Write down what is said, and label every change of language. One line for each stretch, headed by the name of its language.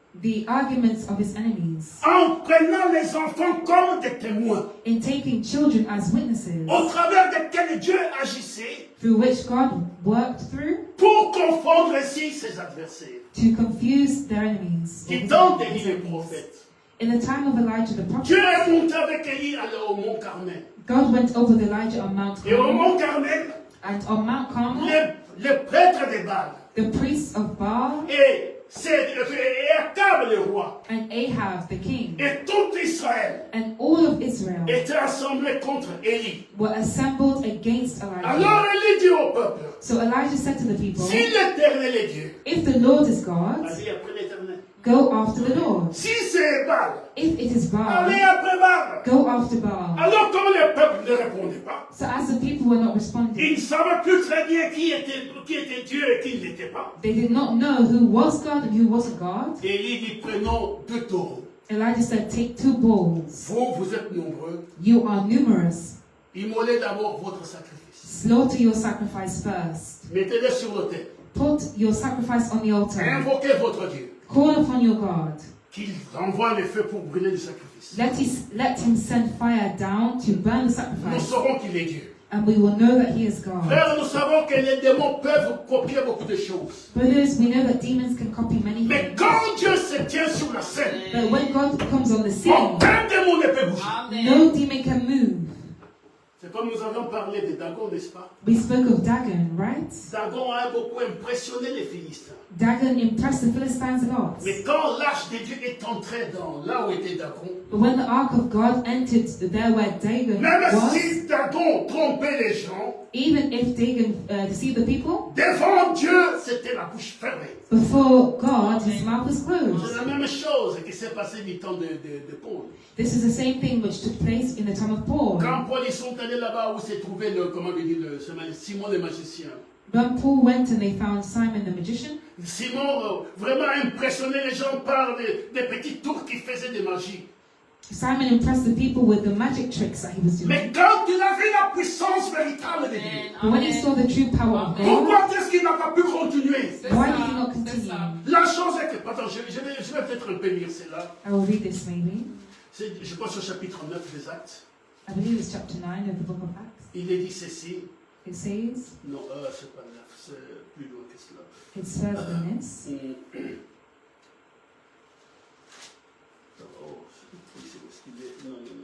English: the arguments of his enemies
French: en prenant les enfants comme des témoins
English: in taking children as witnesses
French: au travers desquels Dieu agissait
English: through which God worked through
French: pour confondre ainsi ses adversaires.
English: to confuse their enemies.
French: Qui dans d'Élie le prophète.
English: In the time of Elijah the
French: Dieu
English: prophet,
French: est monté avec Élie au mont Carmel.
English: God went over with Elijah on Mount
French: Et au
English: Carmel,
French: mont Carmel,
English: and on Mount Carmel,
French: les prêtres des Baal
English: the priests of Baal
French: et Akab le roi
English: and Ahab the king
French: et tout Israël
English: and all of Israel
French: étaient assemblés contre Élie.
English: were assembled against Elijah.
French: Alors Élie dit au peuple,
English: So Elijah said to the people,
French: si l'Éternel est Dieu,
English: if the Lord is God,
French: allez après l'Éternel.
English: go after the Lord.
French: Si c'est Baal,
English: If it is Baal,
French: allez après Baal.
English: go after Baal.
French: Alors comme le peuple ne répondait pas,
English: So as the people were not responding,
French: ils ne savaient plus très bien qui était Dieu et qui ne l'était pas.
English: they did not know who was God and who wasn't God.
French: Élie dit, prenons 2 taureaux.
English: Elijah said, take 2 bulls.
French: Vous êtes nombreux.
English: You are numerous.
French: Immolez d'abord votre sacrifice.
English: Slaughter your sacrifice first.
French: Mettez-le sur l'autel.
English: Put your sacrifice on the altar.
French: Invoquez votre Dieu.
English: Call upon your God.
French: Qu'il envoie les feux pour brûler le sacrifice.
English: Let him send fire down to burn the
French: Nous
English: sacrifice.
French: saurons qu'il est Dieu.
English: And we will know that he is God.
French: Frères, nous savons que les démons peuvent copier beaucoup de choses.
English: Brothers, we know that demons can copy many
French: Mais
English: things.
French: quand Dieu se tient sur la scène,
English: But when God comes on the scene,
French: aucun démon ne peut bouger.
English: no demon can move.
French: C'est comme nous avions parlé de Dagon, n'est-ce pas?
English: We spoke of Dagon, right?
French: Dagon a beaucoup impressionné les Philistins.
English: Dagon impressed the Philistines a lot.
French: Mais quand l'arche de Dieu est entrée dans là où était Dagon,
English: But when the ark of God entered there where Dagon
French: même
English: was,
French: si Dagon trompait les gens,
English: even if Dagon deceived the people,
French: devant Dieu, c'était la bouche fermée.
English: before God, his mouth was
French: C'est
English: closed.
French: la même chose qui s'est passé du temps de Paul.
English: This is the same thing which took place in the time of Paul.
French: Quand Paul ils sont allés là-bas où s'est trouvé Simon le magicien.
English: When Paul went and they found Simon the magician,
French: Simon vraiment impressionnait les gens par des petits tours qu'il faisait de magie.
English: Simon impressed the people with the magic tricks that he was doing.
French: Mais quand il a vu la puissance véritable de Dieu,
English: But when he saw the true power of God,
French: pourquoi est-ce qu'il n'a pas pu continuer?
English: why did he not continue?
French: La chose est que, attends, je vais peut-être un peu lire cela.
English: I will read this maybe.
French: Je pense au chapitre 9 des Actes.
English: I believe it's chapter 9 of the book of Acts.
French: Il est dit ceci.
English: It says,
French: Non, c'est pas 9, c'est plus loin que cela.
English: it's further than this.
French: Oh, c'est où est-ce qu'il est? Non.